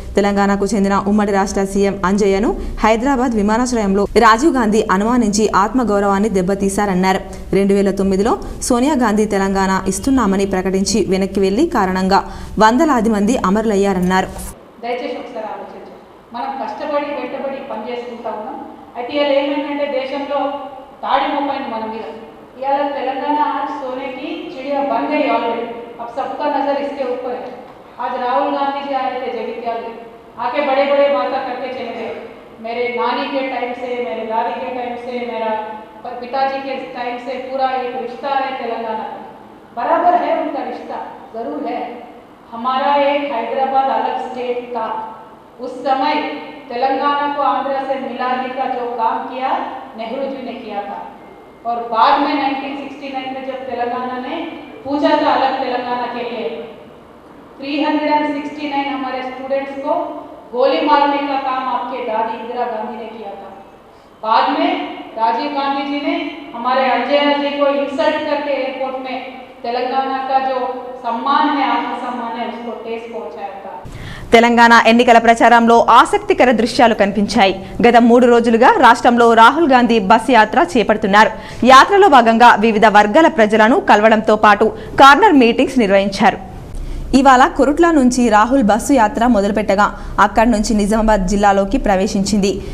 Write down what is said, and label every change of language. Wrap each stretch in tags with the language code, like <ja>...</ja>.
<te>తెలంగాణకు చెందిన ఉమ్మడి రాష్ట్ర సీఎం అంజయ్యను హైదరాబాద్ విమానాశ్రయంలో రాజీవ్ గాంధీ అనుమానించి ఆత్మగౌరవాన్ని దెబ్బతీశారన్నారు. 2009లో సోనియా గాంధీ తెలంగాణ ఇస్తున్నామని ప్రకటించి వెనక్కి వెళ్లి కారణంగా వందలాది మంది అమరులయ్యారన్నారు. దయచేసి ఒకసారి ఆలోచించండి. మనం కష్టపడి వెంటబడి పని చేసుకుంటా ఉన్నాం. అయితే ఇవాళ ఏమైందంటే దేశంలో తాడి మోపైంది మన మీద. इयाला</te> <hi>तेलंगाना आज सोने की चिड़िया बन गई ऑलरेडी. अब सबका नजर इसके ऊपर है. आज राहुल गांधी जी आए थे जगित्याल में, आके बड़े बड़े बातें करके चले गए. मेरे नानी के टाइम से, मेरे दादी के टाइम से, मेरा पिताजी के टाइम से पूरा एक रिश्ता है तेलंगाना का. बराबर है उनका रिश्ता, जरूर है. हमारा एक हैदराबाद अलग स्टेट था. उस समय तेलंगाना को आंध्र से मिलाने का जो काम किया नेहरू जी ने किया था. और बाद में 1969 में जब तेलंगाना ने पूछा था अलग तेलंगाना के लिए, 369 हमारे स्टूडेंट्स को गोली मारने का काम आपके दादी इंदिरा गांधी ने किया था. बाद में राजीव गांधी जी ने हमारे अजय जी को इंसल्ट करके एयरपोर्ट में तेलंगाना का जो सम्मान है, आत्मसम्मान है, उसको ठेस पहुंचाया था.</hi> <te>తెలంగాణ ఎన్నికల ప్రచారంలో ఆసక్తికర దృశ్యాలు కనిపించాయి. గత 3 రోజులుగా రాష్ట్రంలో రాహుల్ గాంధీ బస్ యాత్ర చేపడుతున్నారు. యాత్రలో భాగంగా వివిధ వర్గాల ప్రజలను కలవడంతో పాటు కార్నర్ మీటింగ్స్ నిర్వహించారు. ఇవాళ కొరుట్ల నుంచి రాహుల్ బస్సు యాత్ర మొదలుపెట్టగా అక్కడి నుంచి నిజామాబాద్ జిల్లాలోకి ప్రవేశించింది.</te>